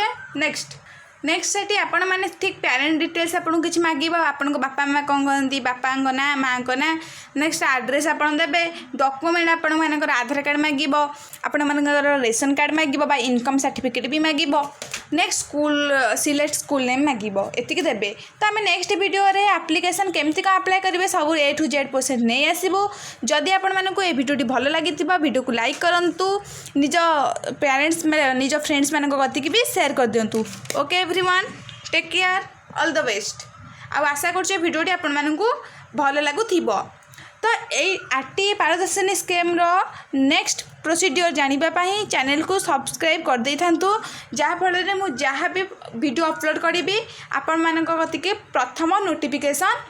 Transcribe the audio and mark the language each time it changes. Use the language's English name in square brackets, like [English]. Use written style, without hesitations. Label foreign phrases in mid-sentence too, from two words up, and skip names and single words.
[Odia] ନେକ୍ସଟ ସେଠି ଆପଣମାନେ ଠିକ୍ [English] parent details [Odia] ଆପଣଙ୍କୁ କିଛି ମାଗିବ ଆପଣଙ୍କ ବାପା ମାଆ କ'ଣ କରନ୍ତି ବାପାଙ୍କ ନାଁ ମାଆଙ୍କ ନାଁ [English] next address [Odia] ଆପଣ ଦେବେ ଡକୁମେଣ୍ଟ ଆପଣମାନଙ୍କର ଆଧାର କାର୍ଡ଼ ମାଗିବ ଆପଣମାନଙ୍କର [English] ration card [Odia] ମାଗିବ ବା [English] income certificate [Odia] ବି ମାଗିବ [English] next select school name [Odia] ମାଗିବ ଏତିକି ଦେବେ। ତ ଆମେ ନେକ୍ସଟ ଭିଡ଼ିଓରେ ଆପ୍ଲିକେସନ୍ କେମିତି କ'ଣ ଆପ୍ଲାଏ କରିବେ ସବୁ [English] A to Z process [Odia] ନେଇ ଆସିବୁ। ଯଦି ଆପଣମାନଙ୍କୁ ଏ ଭିଡ଼ିଓଟି ଭଲ ଲାଗିଥିବ ଭିଡ଼ିଓକୁ ଲାଇକ୍ କରନ୍ତୁ ନିଜ ପ୍ୟାରେଣ୍ଟସ୍ ନିଜ ଫ୍ରେଣ୍ଡସ୍ମାନଙ୍କ କତିକି ବି ସେୟାର କରିଦିଅନ୍ତୁ। [English] OK everyone take care all the best [Odia] ଆଉ ଆଶା କରୁଛି ଭିଡ଼ିଓଟି ଆପଣମାନଙ୍କୁ ଭଲ ଲାଗୁଥିବ। ତ ଏଇ RTI ପାରଦର୍ଶିନୀ ସ୍କିମ୍ର [English] next procedure [Odia] ଜାଣିବା ପାଇଁ ଚ୍ୟାନେଲକୁ ସବସ୍କ୍ରାଇବ୍ କରିଦେଇଥାନ୍ତୁ ଯାହାଫଳରେ ମୁଁ ଯାହା ବି ଭିଡ଼ିଓ ଅପଲୋଡ଼ କରିବି ଆପଣମାନଙ୍କ କତିକି ପ୍ରଥମ ନୋଟିଫିକେସନ୍ ପହଞ୍ଚିଯିବ।